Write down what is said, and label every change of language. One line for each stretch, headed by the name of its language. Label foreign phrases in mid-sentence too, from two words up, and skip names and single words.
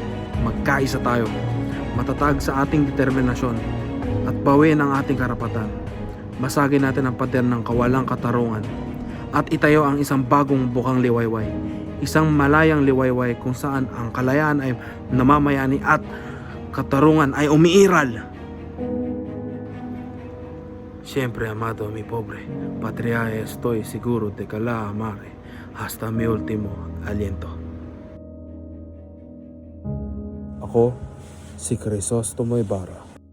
Filipino: Magkaisa tayo, matatag sa ating determinasyon at bawiin ang ating karapatan. Basagin natin ang pader ng kawalang katarungan at itayo ang isang bagong bukang liwayway. Isang malayang liwayway kung saan ang kalayaan ay namamayani at katarungan ay umiiral.
Spanish: Siempre, amado mi pobre, patria estoy seguro de que la amaré hasta mi último aliento.
Filipino: Ako, si Crisostomo Ibarra.